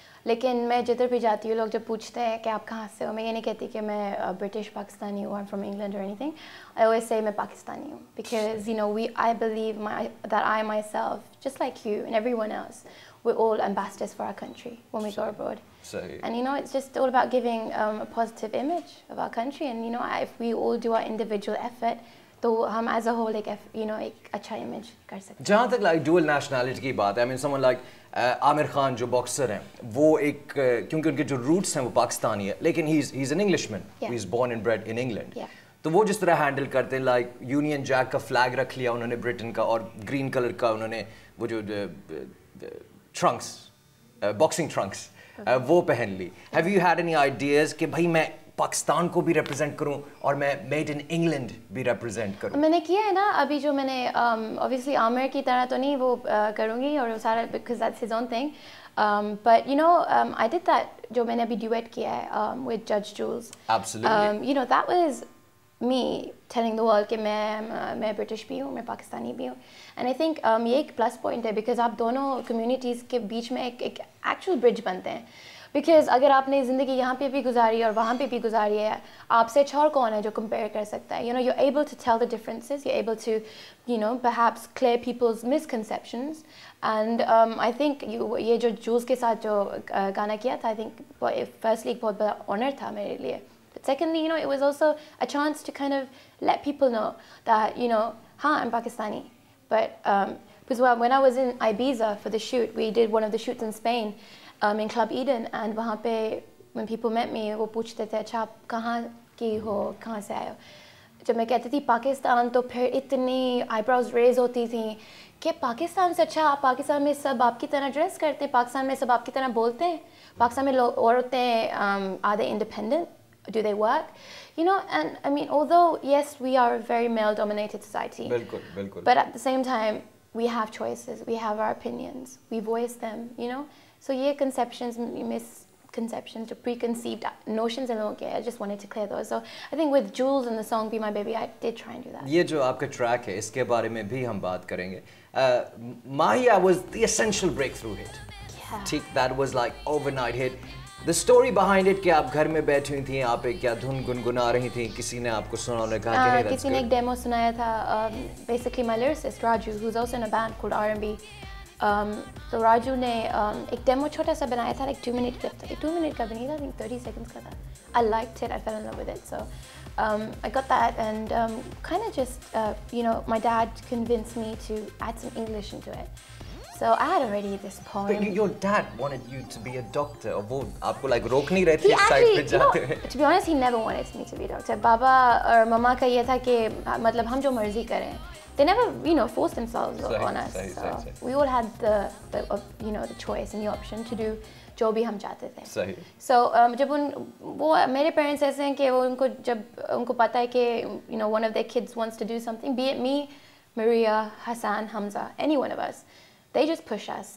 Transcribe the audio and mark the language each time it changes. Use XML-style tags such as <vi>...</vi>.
<hi>लेकिन मैं जिधर भी जाती हूँ लोग जब पूछते हैं कि आप कहाँ से हो, मैं ये नहीं कहती कि मैं ब्रिटिश पाकिस्तानी हूँ,</hi> <en>I'm from England or anything. I always say</en> <hi>मैं पाकिस्तानी हूँ</hi> <en>because I believe that I myself, just like you and everyone else, we're all ambassadors for our country when we go abroad. And it's just all about giving a positive image of our country. And if we all do our individual effort,</en> <hi>तो हम</hi> <en>as a whole</en> <hi>एक अच्छा</hi> <en>image</en> <hi>कर सकते हैं। जहाँ तक like dual nationality की बात है,</hi> <en>I mean someone like</en> <hi>Aamir Khan जो बॉक्सर हैं, वो एक क्योंकि उनके जो रूट्स हैं वो पाकिस्तानी है, लेकिन</hi> <en>he's an Englishman, he's born and bred in England.</en> <hi>तो वो जिस तरह हैंडल करते हैं like यूनियन जैक का फ्लैग रख लिया उन्होंने ब्रिटेन का और ग्रीन कलर का उन्होंने वो जो ट्रंक्स बॉक्सिंग ट्रंक्स वो पहन ली.</hi> <en>Have you had any ideas</en> <hi>कि भाई मैं पाकिस्तान को भी represent करूं और मैं made in England भी represent करूं? मैंने किया है ना अभी जो मैंने obviously आमिर की तरह तो नहीं वो करूँगी और वो सारा</hi> <en>because that's his own thing. But you know, I did that</en> <hi>जो मैंने अभी</hi> <en>duet किया है with Judge Jules. Absolutely. You know, that was me telling the world</en> <hi>कि मैं British भी हूँ, मैं पाकिस्तानी भी हूँ.</hi> <en>And I think</en> <hi>ये एक plus point है because आप दोनों communities के बीच में एक actual bridge बनते हैं.</hi> <en>Because</en> <hi>अगर आपने ज़िंदगी यहाँ पे भी गुजारी और वहाँ पे भी गुजारी है, आपसे अच्छा और कौन है जो compare कर सकता है?</hi> <en>You know, you're able to tell the differences, you're able to, you know, perhaps clear people's misconceptions. And I think</en> <hi>ये जो Jules के साथ जो गाना किया था,</hi> <en>I think firstly</en> <hi>एक बहुत बड़ा honor था मेरे लिए.</hi> <en>But secondly, you know, it was also a chance to kind of let people know that, you know, I'm Pakistani. But because when I was in Ibiza for the shoot, we did one of the shoots in Spain. In Club Eden, and</en> <hi>वहाँ पे when people met me वो पूछते थे अच्छा आप कहाँ की हो कहाँ से आए हो जब मैं कहती थी पाकिस्तान तो फिर इतनी eyebrows raise होती थी कि पाकिस्तान से अच्छा आप पाकिस्तान में सब आपकी तरह ड्रेस करते हैं पाकिस्तान में सब आपकी तरह बोलते हैं पाकिस्तान में लोग औरतें</hi> <en>are they independent do they work you know and I mean although yes we are a very male dominated society</en> <hi>बिल्कुल</hi> <en>but at the same time we have choices we have our opinions we voice them you know. So ये conceptions, misconceptions, preconceived notions in</en> <hi>लोगों के,</hi> <en>I just wanted to clear those. So I think with Jules and the song "Be My Baby," I did try and do that.</en> <hi>ये जो आपका track है, इसके बारे में भी हम बात करेंगे.</hi> <en>Mahia was the essential breakthrough hit. Yeah. ठीक, that was like overnight hit. The story behind it</en> <hi>कि आप घर में बैठी हुई थी, आप एक क्या धुन गुनगुना रही थी, किसी ने आपको सुना और कहा कि</hi> <en>hey, that's</en> <hi>किसी ने एक demo सुनाया था,</hi> <en>basically my lyricist Raju, who's also in a band called R&B.</en> <hi>तो राजू ने एक डेमो छोटा सा बनाया था like 2 minute clip था 2 minute का भी नहीं था</hi> <en>I think 30 seconds का था I liked it I fell in love with it so I got that and kind of just you know my dad convinced me to add some English into it so I had already this poem but your dad wanted you to be a doctor</en> <hi>और वो आपको like रोक नहीं रहे थे इस side पे जाते हुए</hi> <en>to be honest he never wanted me to be a doctor</en> <hi>पापा और मम्मा का ये था कि मतलब हम जो मर्जी करें</hi> <en>they never, you know, forced themselves on us. We all had the you know, the choice and the option to do</en> <hi>जो भी हम चाहते थे.</hi> <en>So</en> <hi>जब वो मेरे parents ऐसे हैं कि वो उनको जब उनको पता है कि</hi> <en>you know one of their kids wants to do something, be it me, Maria, Hassan, Hamza, any one of us, they just push us.</en>